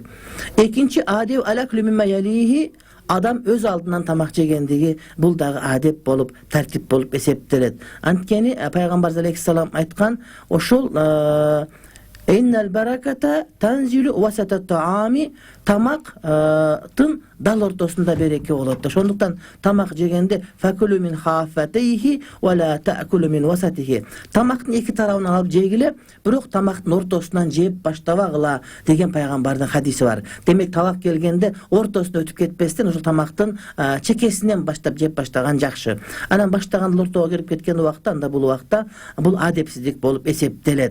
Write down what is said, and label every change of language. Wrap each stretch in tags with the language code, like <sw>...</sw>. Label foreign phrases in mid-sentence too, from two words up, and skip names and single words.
<ky>Экинчи адеп</ky> <ar>الأكل مما يليه,</ar> <ky>адам өз алдынан тамак жегендиги бул дагы адеп болуп, тартип болуп эсептелет. Анткени пайгамбар алейхиссалам айткан, ошол</ky> <ar>إن البركة تنزل وسط الطعام,</ar> <ky>тамактын дал ортосунда береке болот. Ошондуктан тамак жегенде</ky> <ar>فكلوا من حافتيه ولا تأكلوا من وسطه.</ar> <ky>Тамактын эки тарабынан алып жегиле, бирок тамактын ортосунан жеп баштабагыла деген пайгамбардын хадиси бар. Демек табак келгенде ортосуна өтүп кетпестен ошол тамактын чекесинен баштап жеп баштаган жакшы. Анан баштаган ортого кирип кеткен убакта, анда бул убакта бул адепсиздик болуп эсептелет.</ky>